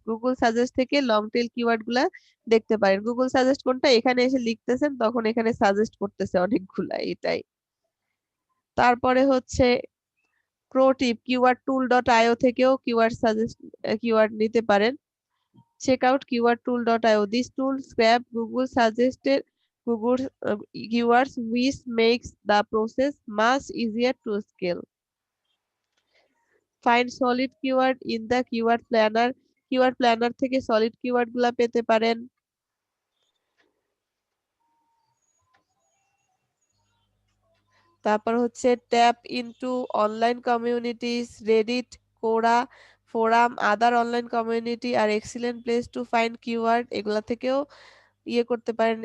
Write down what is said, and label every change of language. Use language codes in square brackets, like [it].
[bn] Google suggest থেকে long tail keyword গুলা দেখতে পারেন। গুগল সাজেস্ট কোনটা? এখানে এসে লিখতেছেন তখন এখানে সাজেস্ট করতেছে অনেকগুলা, এটাই। তারপরে হচ্ছে প্রো টিপ, কিওয়ার্ড টুল ডট আইও থেকেও কিওয়ার্ড সাজেস্ট কিওয়ার্ড নিতে পারেন। [en] Check out keyword tool dot IO. This tool scrape Google suggested Google keywords which makes the process much easier to scale. Find solid keyword in the keyword planner. [bn] Keyword planner থেকে solid keyword গুলা পেতে পারেন। তারপর হচ্ছে [en] tap into online communities, Reddit, Quora, forum, other online community আর excellent place to find keyword, [bn] এগুলা থেকেও ইয়ে করতে পারেন।